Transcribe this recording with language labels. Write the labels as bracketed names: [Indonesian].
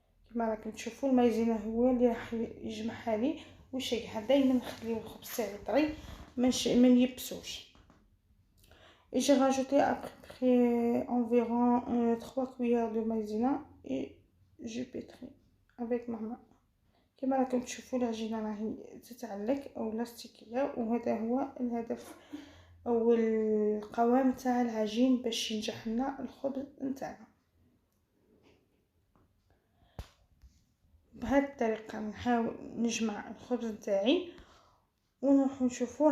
[Arabic] كما راكم تشوفوا المايزينا هو اللي راح يجمعها لي ويشيحها. دائما نخليو الخبز تاعي طري ما نيبسوش. [French] et j'ai rajouté après environ 3 cuillères de maïzena et je pétris avec ma main. [Arabic] كما راكم تشوفوا العجينه راهي تتعلق او لاستيكيه، وهذا هو الهدف او القوام تاع العجين باش ينجح لنا الخبز نتاعنا. بهذه الطريقه نحاول نجمع الخبز نتاعي ونروح نشوفوا.